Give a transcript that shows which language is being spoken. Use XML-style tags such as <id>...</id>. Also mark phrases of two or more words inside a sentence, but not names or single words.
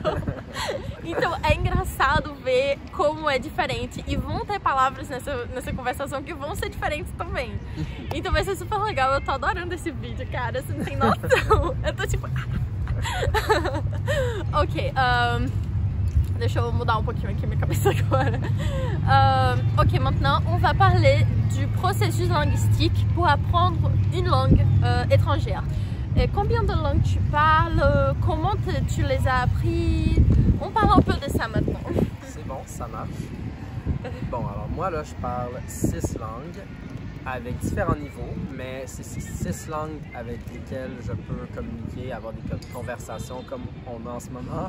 <pt>Então é engraçado ver como é diferente. E vão ter palavras nessa conversação que vão ser diferentes também. Então vai ser super legal, eu tô adorando esse vídeo, cara, você não tem noção. Eu tô tipo... Ok, deixa eu mudar um pouquinho aqui minha cabeça agora.</pt> <fr>Ok, maintenant on va parler du processus linguistique pour apprendre une langue étrangère. Combien de langues tu parles? Comment tu les as appris? On parle un peu de ça maintenant. C'est bon, ça marche. Bon, alors moi là, je parle 6 langues avec différents niveaux, mais c'est 6 langues avec lesquelles je peux communiquer, avoir des conversations comme on a en ce moment.</fr>